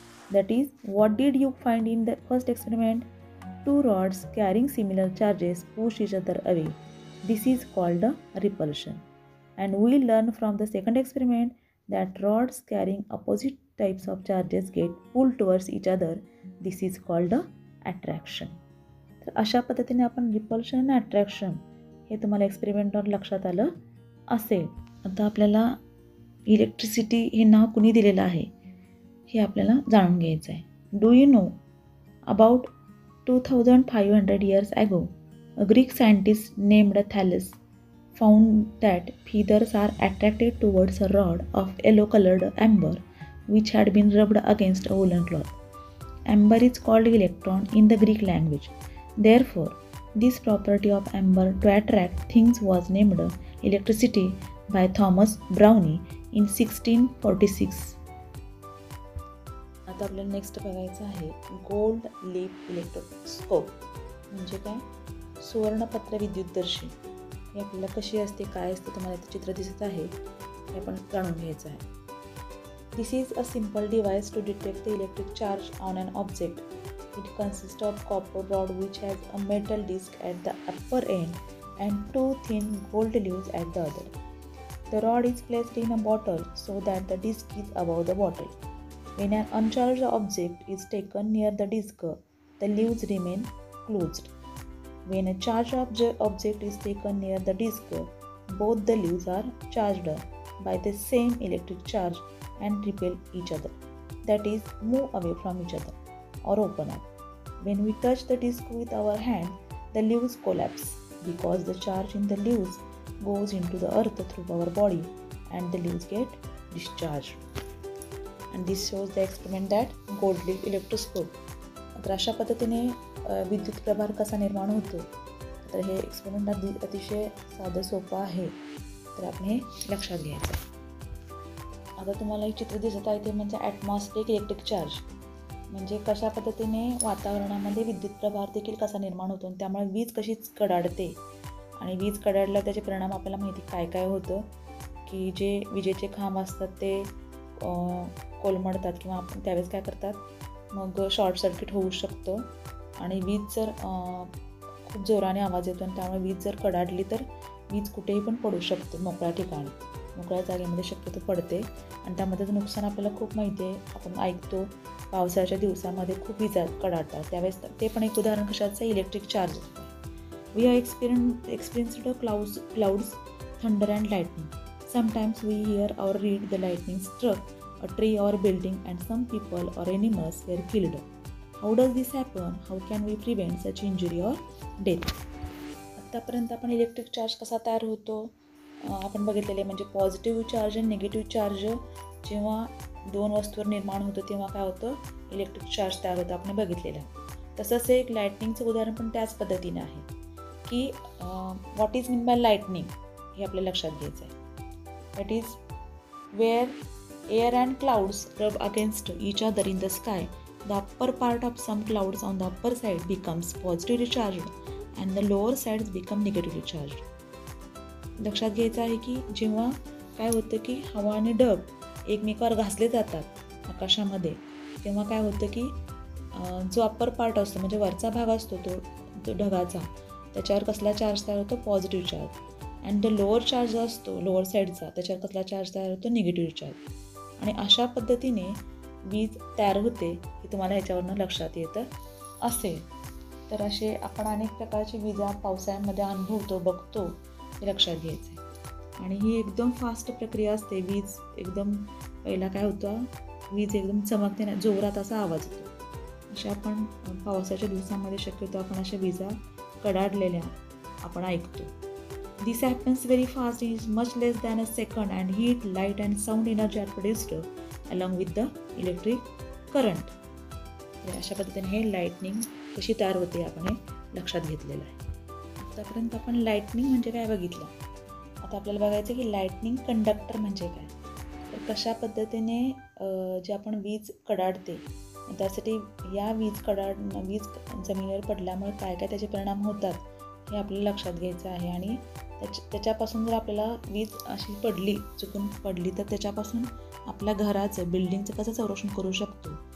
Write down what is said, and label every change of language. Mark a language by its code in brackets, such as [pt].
[en] That is, what did you find in the first experiment? Two rods carrying similar charges push each other away. This is called a repulsion. And we learn from the second experiment that rods carrying opposite types of charges get pulled towards each other. This is called a attraction. [mr] तर अशा पद्धतीने आपण repulsion आणि attraction हे तुम्हाला एक्सपेरिमेंटवर लक्षात आलं असेल. आता आपल्याला इलेक्ट्रिसिटी हे नाव कुणी दिलेलं आहे हे आपल्याला जाणून घ्यायचं आहे. [en] Do you know about 2500 years ago, a Greek scientist named Thales found that feathers are attracted towards a rod of yellow-colored amber which had been rubbed against a woolen cloth. Amber is called electron in the Greek language. Therefore, this property of amber to attract things was named electricity by Thomas Browne in 1646. [mr] आता आपल्याला next बघायचं आहे gold leaf electroscope. म्हणजे काय, सुवर्णपत्र विद्युतदर्शी. हे आपल्याला कशी असते, काय असते, तुम्हाला इथे चित्र दिसत आहे, हे आपण जाणून घ्यायचं आहे. [en] This is a simple device to detect the electric charge on an object. It consists of copper rod which has a metal disc at the upper end and two thin gold leaves at the other. The rod is placed in a bottle so that the disc is above the bottle. When an uncharged object is taken near the disc, the leaves remain closed. When a charged object is taken near the disc, both the leaves are charged by the same electric charge and repel each other, that is, move away from each other or open up. When we touch the disc with our hand, the leaves collapse because the charge in the leaves goes into the earth through our body and the leaves get discharged. And this shows the experiment that gold leaf electroscope. [mr] तर अशा पद्धतीने विद्युत प्रभार कसा निर्माण होतो, तर हे एक्सपेरिमेंट अतिशय साधं सोपं आहे, तर आपण हे लक्षात घ्यायचं. आता तुम्हाला एक चित्र दिसत आहे ते म्हणजे ॲटमॉस्फिअरिक इलेक्ट्रिक चार्ज. म्हणजे कशा पद्धतीने वातावरणामध्ये विद्युत प्रभार देखील कसा निर्माण होतो आणि त्यामुळे वीज कशीच कडाडते आणि वीज कडाडल्यावर त्याचे परिणाम आपल्याला माहिती काय काय होतं की जे विजेचे खांब असतात ते कोलमडतात किंवा आपण त्यावेळेस काय करतात मग शॉर्ट सर्किट होऊ शकतं आणि वीज जर खूप जोराने आवाज येतो आणि त्यामुळे वीज जर कडाडली तर वीज कुठेही पण पडू शकते मोकळ्या ठिकाणी, मोकळ्या जागेमध्ये शक्यतो पडते आणि त्यामध्ये नुकसान आपल्याला खूप माहिती आहे. आपण ऐकतो पावसाळ्याच्या दिवसामध्ये खूप विजा कडाडतात त्यावेळेस ते पण एक उदाहरण कशाचं electric charge. [en] We are experienced clouds, thunder and lightning. Sometimes we hear or read the lightning struck a tree or building and some people or animals were killed. How does this happen? How can we prevent such injury or death? [mr] आतापर्यंत आपण electric charge कसा तयार होतो आपण बघितलेले म्हणजे positive charge आणि negative charge जेव्हा दोन वस्तूवर निर्माण होतं तेव्हा काय होतं इलेक्ट्रिक चार्ज तयार होतं आपण बघितलेलं. तसंच एक लाईटनिंगचं उदाहरण पण त्याच पद्धतीने आहे की [en] what is mean by lightning [mr] हे आपल्याला लक्षात घ्यायचं आहे. [en] That is where air and clouds rub against each other in the sky. The upper part of some clouds on the upper side becomes positively charged and the lower sides become negatively charged. [mr] लक्षात घ्यायचं आहे की जेव्हा काय होतं की हवा आणि ढग एकमेकावर घासले जातात आकाशामध्ये तेव्हा काय होतं की जो अप्पर पार्ट असतो म्हणजे वरचा भाग असतो तो ढगाचा त्याच्यावर कसला चार्ज तयार होतो positive charge [en] and the lower charge [mr] असतो लोअर साईडचा त्याच्यावर कसला चार्ज तयार होतो निगेटिव्ह चार्ज आणि अशा पद्धतीने वीज तयार होते हे तुम्हाला ह्याच्यावरनं लक्षात येतं असेल. तर असे आपण अनेक प्रकारची विजा पावसाळ्यामध्ये अनुभवतो बघतो हे लक्षात घ्यायचं आहे आणि ही एकदम फास्ट प्रक्रिया असते. वीज एकदम पहिला काय होतं वीज एकदम चमकते ना जोरात असा आवाज येतो. अशा आपण पावसाच्या दिवसामध्ये शक्यतो आपण अशा विजा कडाडलेल्या आपण ऐकतो. [en] This happens very fast, it is much less than a second and heat, light and sound energy are produced along with the electric current. [mr] अशा पद्धतीने हे लाईटनिंग कशी तयार होते आपण हे लक्षात घेतलेलं आहे. आतापर्यंत आपण लाईटनिंग म्हणजे काय बघितलं. आता आपल्याला बघायचं की लाईटनिंग कंडक्टर म्हणजे काय. तर कशा पद्धतीने जे आपण वीज कडाडते त्यासाठी या वीज जमिनीवर पडल्यामुळे काय काय त्याचे परिणाम होतात हे आपल्याला लक्षात घ्यायचं आहे आणि त्याच्यापासून जर आपल्याला वीज अशी चुकून पडली तर त्याच्यापासून आपल्या घराचं बिल्डिंगचं कसं संरक्षण करू शकतो.